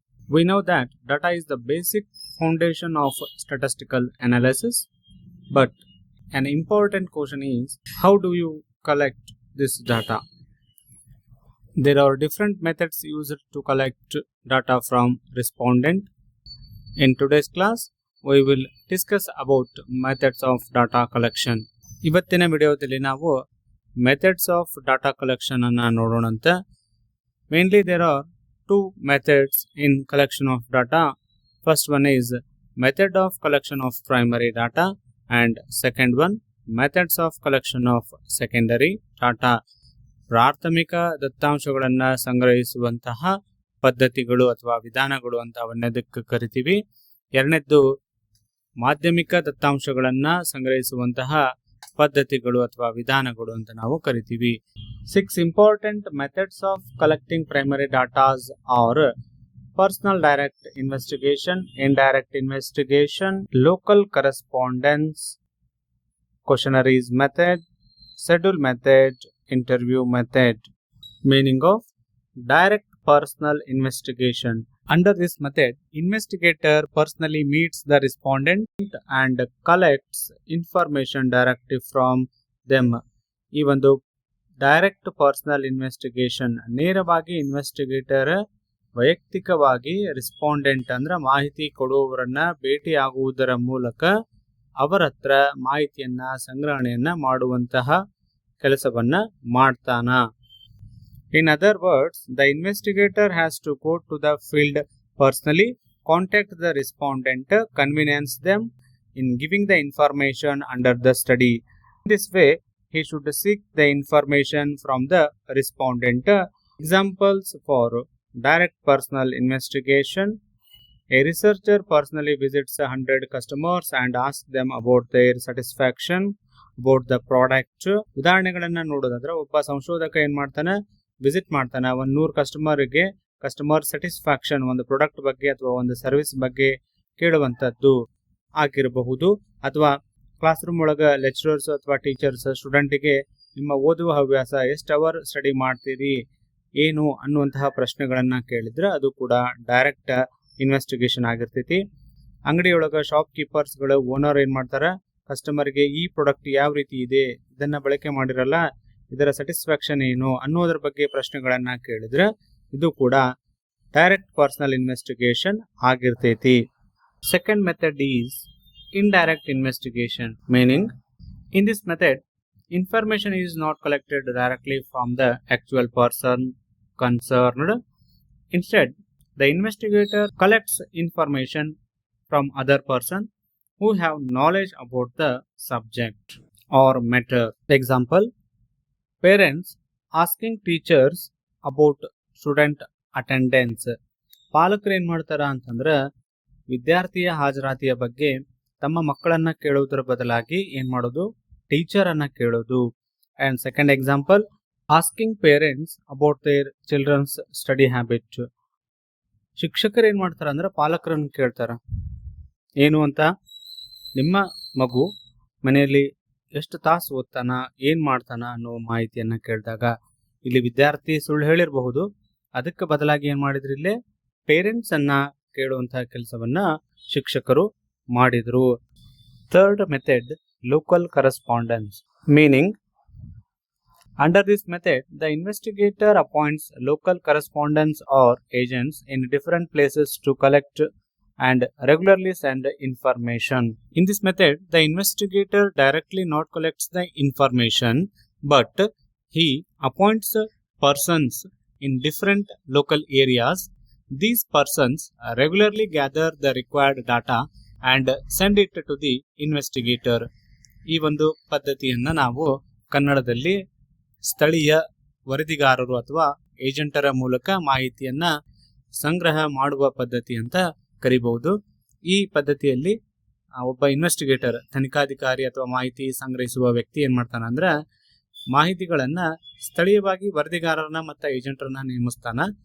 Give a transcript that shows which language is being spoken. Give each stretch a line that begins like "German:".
English: We know that data is the basic foundation of statistical analysis, but an important question is, how do you collect this data? There are different methods used to collect data from respondent. In today's class, we will discuss about methods of data collection.
Kannada: ಇವತ್ತಿನ ವಿಡಿಯೋದಲ್ಲಿ ನಾವು methods of data collection ಅನ್ನು ನೋಡೋಣಂತೆ.
English: Mainly there are two methods in collection of data. First one is method of collection of primary data and second one methods of collection of secondary data.
Kannada: ಪ್ರಾಥಮಿಕ ದತ್ತಾಂಶಗಳನ್ನು ಸಂಗ್ರಹಿಸುವಂತಹ ಪದ್ಧತಿಗಳು ಅಥವಾ ವಿಧಾನಗಳು ಅಂತ ಅವನ್ನದಕ್ಕೆ ಕರಿತೀವಿ. ಎರಡನೇದ್ದು ಮಾಧ್ಯಮಿಕ ದತ್ತಾಂಶಗಳನ್ನು ಸಂಗ್ರಹಿಸುವಂತಹ ಪದ್ಧತಿಗಳು ಅಥವಾ ವಿಧಾನಗಳು ಅಂತ ನಾವು ಕರಿತೀವಿ.
English: 6 important methods of collecting primary data are personal direct investigation, indirect investigation, local correspondence, questionnaires method, schedule method, interview method. Meaning of direct personal investigation. Under this method, investigator personally meets the respondent and collects information directly from them.
Kannada: ಈ ಒಂದು direct personal investigation, ನೇರವಾಗಿ investigator ವೈಯಕ್ತಿಕವಾಗಿ respondent ಅಂದ್ರೆ ಮಾಹಿತಿ ಕೊಡುವವರನ್ನ ಭೇಟಿಯಾಗುವುದರ ಮೂಲಕ ಅವರ ಹತ್ರ ಮಾಹಿತಿಯನ್ನ ಸಂಗ್ರಹಣೆಯನ್ನ ಮಾಡುವಂತಹ ಕೆಲಸವನ್ನ ಮಾಡ್ತಾನ.
English: In other words, the investigator has to go to the field personally, contact the respondent, convince them in giving the information under the study. In this way, he should seek the information from the respondent. Examples for direct personal investigation: a researcher personally visits 100 customers and asks them about their satisfaction about the product.
Kannada: ಉದಾಹರಣೆಗಳನ್ನ ನೋಡೋದಾದ್ರೆ, ಒಬ್ಬ ಸಂಶೋಧಕ ಏನ್ ಮಾಡ್ತಾನೆ, visit ಮಾಡ್ತಾನೆ, 100 ಕಸ್ಟಮರ್ಗೆ customer satisfaction, ಒಂದು product ಬಗ್ಗೆ ಅಥವಾ ಒಂದು ಸರ್ವಿಸ್ ಬಗ್ಗೆ ಕೇಳುವಂಥದ್ದು ಆಗಿರಬಹುದು. ಅಥವಾ ಕ್ಲಾಸ್ ರೂಮ್ ಒಳಗೆ ಲೆಕ್ಚರರ್ಸ್ ಅಥವಾ ಟೀಚರ್ಸ್ ಸ್ಟೂಡೆಂಟಿಗೆ ನಿಮ್ಮ ಓದುವ ಹವ್ಯಾಸ, ಎಷ್ಟು ಅವರ್ ಸ್ಟಡಿ ಮಾಡ್ತೀರಿ, ಏನು ಅನ್ನುವಂತಹ ಪ್ರಶ್ನೆಗಳನ್ನ ಕೇಳಿದ್ರೆ ಅದು ಕೂಡ ಡೈರೆಕ್ಟ್ ಇನ್ವೆಸ್ಟಿಗೇಷನ್ ಆಗಿರ್ತೈತಿ. ಅಂಗಡಿಯೊಳಗೆ ಶಾಪ್ ಕೀಪರ್ಸ್ಗಳು, ಓನರ್ ಏನ್ ಮಾಡ್ತಾರೆ, ಕಸ್ಟಮರ್ಗೆ ಈ ಪ್ರಾಡಕ್ಟ್ ಯಾವ ರೀತಿ ಇದೆ, ಇದನ್ನ ಬಳಕೆ ಮಾಡಿರಲ್ಲ, ಇದರ ಸ್ಯಾಟಿಸ್ಫ್ಯಾಕ್ಷನ್ ಏನು ಅನ್ನೋದ್ರ ಬಗ್ಗೆ ಪ್ರಶ್ನೆಗಳನ್ನ ಕೇಳಿದ್ರೆ ಇದು ಕೂಡ ಡೈರೆಕ್ಟ್ ಪರ್ಸನಲ್ ಇನ್ವೆಸ್ಟಿಗೇಷನ್ ಆಗಿರ್ತೈತಿ.
English: Second method is indirect investigation. Meaning, in this method information is not collected directly from the actual person concerned. Instead, the investigator collects information from other person who have knowledge about the subject or matter. Example: parents asking teachers about student attendance.
Kannada: ಪಾಲಕರು ಏನ್ ಮಾಡ್ತಾರ ಅಂತಂದ್ರೆ, ವಿದ್ಯಾರ್ಥಿಯ ಹಾಜರಾತಿಯ ಬಗ್ಗೆ ತಮ್ಮ ಮಕ್ಕಳನ್ನ ಕೇಳುವುದರ ಬದಲಾಗಿ ಏನ್ ಮಾಡೋದು, ಟೀಚರ್ ಅನ್ನ ಕೇಳೋದು.
English: And second example, asking parents about their childrens study habit.
Kannada: ಶಿಕ್ಷಕರು ಏನ್ ಮಾಡ್ತಾರ ಅಂದ್ರೆ ಪಾಲಕರನ್ನು ಕೇಳ್ತಾರ, ಏನು ಅಂತ, ನಿಮ್ಮ ಮಗು ಮನೆಯಲ್ಲಿ ಎಷ್ಟು ತಾಸು ಓದ್ತಾನ, ಏನ್ ಮಾಡ್ತಾನ ಅನ್ನೋ ಮಾಹಿತಿಯನ್ನ ಕೇಳಿದಾಗ ಇಲ್ಲಿ ವಿದ್ಯಾರ್ಥಿ ಸುಳ್ಳು ಹೇಳಿರಬಹುದು, ಅದಕ್ಕೆ ಬದಲಾಗಿ ಏನ್ ಮಾಡಿದ್ರು, ಇಲ್ಲಿ ಪೇರೆಂಟ್ಸ್ ಅನ್ನ ಕೇಳುವಂತಹ ಕೆಲಸವನ್ನ ಶಿಕ್ಷಕರು ಮಾಡಿದ್ರು.
English: Third method, local correspondence. Meaning, under this method, the investigator appoints local correspondents or agents in different places to collect and regularly send information. In this method, the investigator directly not collects the information, but he appoints persons in different local areas. These persons regularly gather the required data and send it to the investigator.
Kannada: ಈ ಒಂದು ಪದ್ಧತಿಯನ್ನ ನಾವು ಕನ್ನಡದಲ್ಲಿ ಸ್ಥಳೀಯ ವರದಿಗಾರರು ಅಥವಾ ಏಜೆಂಟರ ಮೂಲಕ ಮಾಹಿತಿಯನ್ನ ಸಂಗ್ರಹ ಮಾಡುವ ಪದ್ಧತಿ ಅಂತ ಕರಿಬಹುದು. ಈ ಪದ್ಧತಿಯಲ್ಲಿ ಒಬ್ಬ ಇನ್ವೆಸ್ಟಿಗೇಟರ್, ತನಿಖಾಧಿಕಾರಿ ಅಥವಾ ಮಾಹಿತಿ ಸಂಗ್ರಹಿಸುವ ವ್ಯಕ್ತಿ ಏನ್ ಮಾಡ್ತಾನ ಅಂದ್ರೆ, ಮಾಹಿತಿಗಳನ್ನ ಸ್ಥಳೀಯವಾಗಿ ವರದಿಗಾರರನ್ನ ಮತ್ತು ಏಜೆಂಟರನ್ನ ನೇಮಿಸ್ತಾನ.